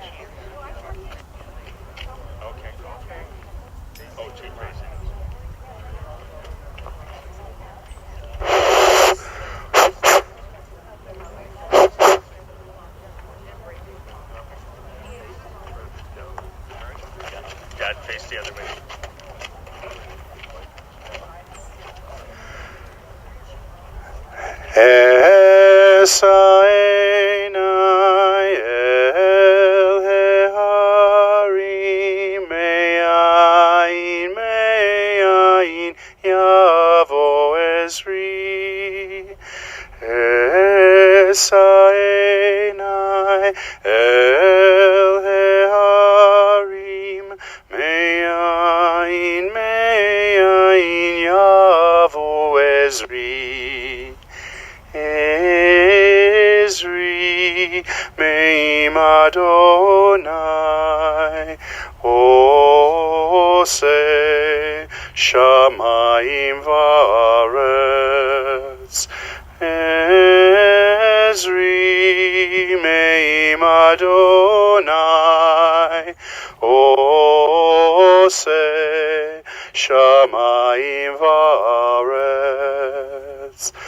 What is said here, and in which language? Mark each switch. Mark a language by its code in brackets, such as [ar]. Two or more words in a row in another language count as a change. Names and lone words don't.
[en] Oh, too crazy. Dad, face the other way. [he] אשא עיני אל ההרים מאין יבא עזרי. אשא עיני אל ההרים מאין יבא עזרי. עזרי מעם ה' עשה שמים וארץ. עזרי מעם ה' עשה שמים וארץ.